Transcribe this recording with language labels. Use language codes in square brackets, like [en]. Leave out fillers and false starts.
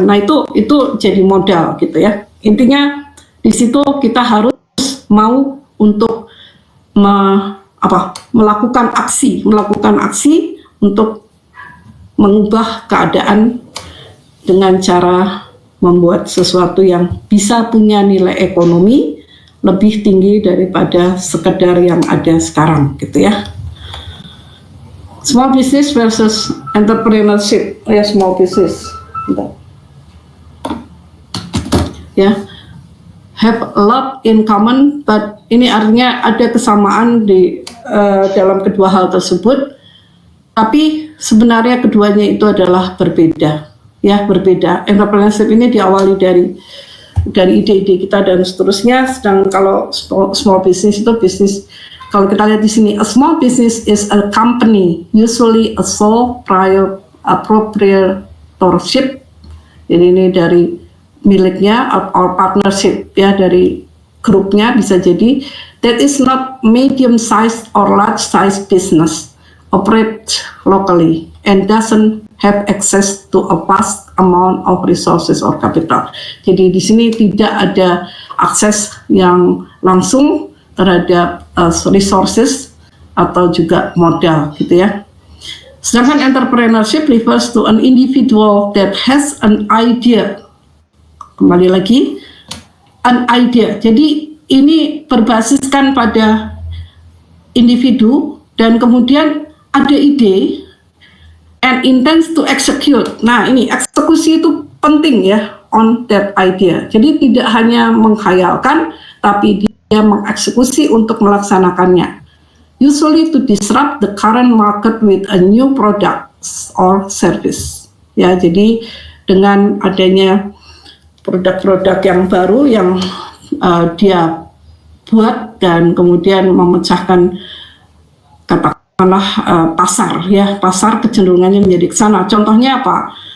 [id] Nah itu jadi modal gitu ya. Intinya di situ kita harus mau untuk melakukan aksi untuk mengubah keadaan dengan cara membuat sesuatu yang bisa punya nilai ekonomi lebih tinggi daripada sekedar yang ada sekarang gitu ya. [en] Small business versus entrepreneurship, ya small business. [id] Ya, [en] have a lot in common, but [id] ini artinya ada kesamaan di dalam kedua hal tersebut, tapi sebenarnya keduanya itu adalah berbeda, ya berbeda. Entrepreneurship ini diawali dari ide-ide kita dan seterusnya, sedang kalau small business itu bisnis. Kalau kita lihat di sini, [en] a small business is a company, usually a sole proprietorship. [id] Jadi ini dari miliknya [en] or partnership [id] ya, dari grupnya bisa jadi, [en] that is not medium sized or large sized business, operate locally and doesn't have access to a vast amount of resources or capital. [id] Jadi di sini tidak ada akses yang langsung terhadap resources atau juga modal gitu ya. [en] Sedangkan entrepreneurship refers to an individual that has an idea. [id] Kembali lagi, [en] an idea. [id] Jadi ini berbasiskan pada individu dan kemudian ada ide [en] and intends to execute. [id] Nah, ini eksekusi itu penting ya, [en] on that idea. [id] Jadi tidak hanya menghayalkan, tapi dia mengeksekusi untuk melaksanakannya. [en] Usually to disrupt the current market with a new product or service. [id] Ya, jadi dengan adanya produk-produk yang baru yang dia buat dan kemudian memecahkan katakanlah pasar ya, pasar kecenderungannya menjadi ke sana. Contohnya apa?